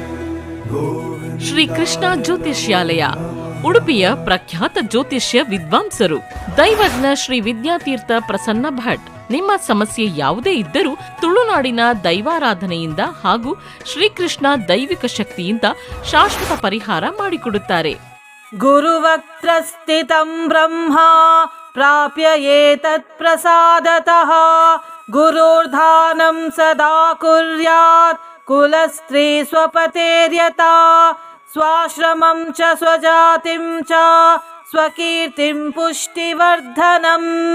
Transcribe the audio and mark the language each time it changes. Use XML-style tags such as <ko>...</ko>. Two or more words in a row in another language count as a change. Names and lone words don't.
<kn>ಶ್ರೀ ಕೃಷ್ಣ ಜ್ಯೋತಿಷ್ಯಾಲಯ, ಉಡುಪಿಯ ಪ್ರಖ್ಯಾತ ಜ್ಯೋತಿಷ್ಯ ವಿದ್ವಾಂಸರು, ದೈವಜ್ಞ ಶ್ರೀ ವಿದ್ಯಾತೀರ್ಥ ಪ್ರಸನ್ನ ಭಟ್. ನಿಮ್ಮ ಸಮಸ್ಯೆ ಯಾವುದೇ ಇದ್ದರೂ ತುಳುನಾಡಿನ ದೈವಾರಾಧನೆಯಿಂದ ಹಾಗೂ ಶ್ರೀಕೃಷ್ಣ ದೈವಿಕ ಶಕ್ತಿಯಿಂದ ಶಾಶ್ವತ ಪರಿಹಾರ ಮಾಡಿಕೊಡುತ್ತಾರೆ.</kn> <sa>ಗುರುವಕ್ತ್ರ ಸ್ಥಿತಂ ಬ್ರಹ್ಮ ಪ್ರಾಪ್ಯ ಏತತ್ ಪ್ರಸಾದತಃ ಗುರುರ್ಧಾನಂ ಸದಾ ಕುರ್ಯಾತ್ ಕುಲಸ್ತ್ರೀ ಸ್ವಪತೇರ್ಯತಾ ಸ್ವಾಶ್ರಮಂ ಚ ಸ್ವಜಾತಿಂ ಚ ಸ್ವಕೀರ್ತಿಂ ಪುಷ್ಟಿವರ್ಧನಂ.</sa>